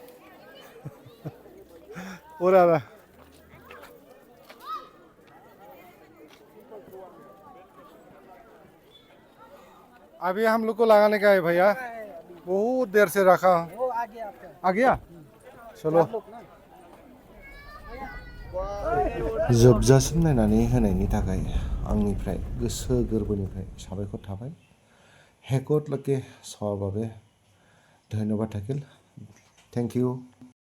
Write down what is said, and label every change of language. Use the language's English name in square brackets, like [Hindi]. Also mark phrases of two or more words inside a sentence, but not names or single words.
[Hindi] पूरा ना अभी हम लोग को लगाने का है भैया बहुत देर से रखा वो आ गया आपका आ गया चलो [Bodo] जोबजासिम नायनानै होनायनि थाखाय आंनिफ्राय गोसो गोरबोनिफ्राय साबायखर थाबाय हेकट लके सवाबाबे धन्यबाद थाकिल [English] thank you.